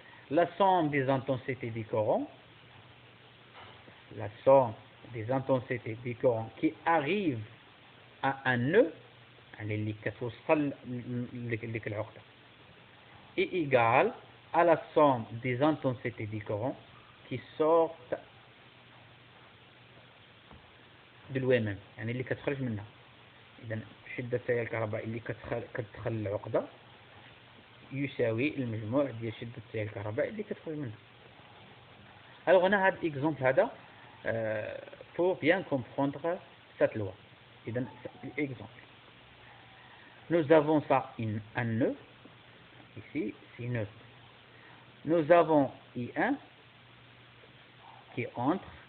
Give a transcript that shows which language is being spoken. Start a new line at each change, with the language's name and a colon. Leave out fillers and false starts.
French: La somme des intensités du courant, la somme des intensités du courant qui arrive à un nœud est égale à la somme des intensités du courant qui sortent de lui-même
Arabic: يعني اللي كتخرج منها. إذا شدة التيار الكهربائي اللي كتدخل العقدة يساوي المجموع ديال شدة التيار الكهربائي اللي كتخرج منها.
French: Alors on a un exemple هذا pour bien comprendre cette loi. إذا exemple. Nous avons ça un nœud. Ici c'est nœud. Nous avons I1 qui entre.